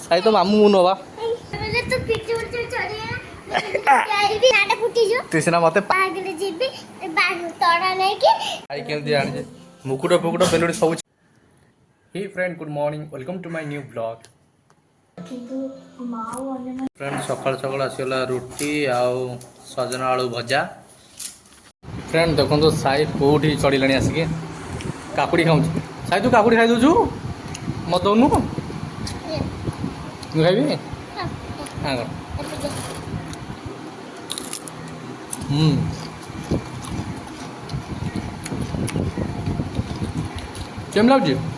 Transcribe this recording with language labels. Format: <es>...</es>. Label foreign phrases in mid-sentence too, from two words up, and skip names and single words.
<or>ଆଜି ତ ମାମୁଁ ମୁଁ ନବା ତୁ ସିନା ମତେ କେମିତି ଜାଣିଛେ ମୁକୁଟ ଫୁକୁଟ ବେଲୁଡ଼ି ସବୁ।</or> <en>Hey friend, good morning. Welcome to my new vlog. Friend,</en> <or>ସକାଳୁ ସକାଳୁ ଆସିଗଲା ରୁଟି ଆଉ ସଜନା ଆଳୁ ଭଜା। ଫ୍ରେଣ୍ଡ ଦେଖନ୍ତୁ ସାଇ କେଉଁଠି ଚଢ଼ିଲାଣି ଆସିକି କାକୁଡ଼ି ଖାଉଛି। ସାଇ ତୁ କାକୁଡ଼ି ଖାଇ ଦେଉଛୁ ମତେ ଦେଉନୁ ମୁଁ ଖାଇବି। ହଁ କେମିତି ଲାଗୁଛି?</or>